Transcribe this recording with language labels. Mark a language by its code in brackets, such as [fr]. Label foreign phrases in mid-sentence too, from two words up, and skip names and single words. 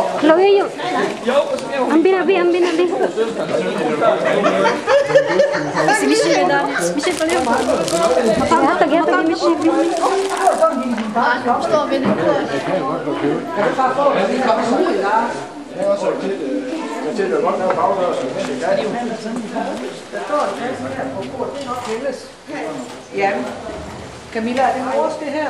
[ms] Chloe, yuk. Ambil Abi. Si Michelle dah. Michelle boleh apa? Apa tak Michelle? [da] Ja. Camilla, er det vores det her?